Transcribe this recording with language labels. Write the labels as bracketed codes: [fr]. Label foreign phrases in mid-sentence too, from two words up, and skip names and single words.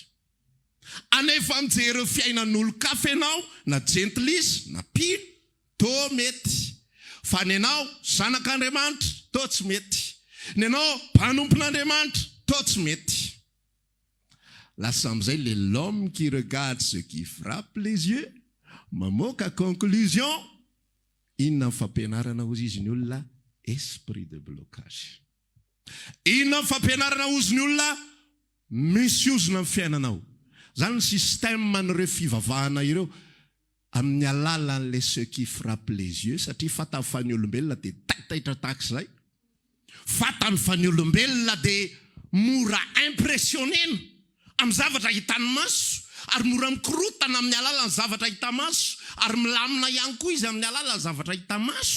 [mg] Anefa mijery fiainan'olo-kafa ianao, na gentlisy, na pino, toa mety. Fa ny ianao zanak'Andriamanitra, toa tsy mety. Ny ianao mpanompon'Andriamanitra, toa tsy mety. Lasa amin'izay [fr] le l'homme qui regarde ce qui frappe les yeux, [mg] mamoaka conclusion, inona ny fampianarana hozy izy ny olona? [fr] Esprit de blocage. [mg] Inona ny fampianarana hozy ny olona? Misy-ozona amin'ny fiainanao. Zany ny système n'ireo fivavahana ireo amin'ny alalan'le [fr] ce qui frappe les yeux, [mg] satria fata fa ny olombelona dia taitaitra tahak'izay. Fata fa ny olombelona dia mora impressionnena amin'ny zavatra hitany maso, ary mora mikorotana amin'ny alalan'ny zavatra hita maso, ary milamina ihany koa izy amin'ny alalan'ny zavatra hita maso.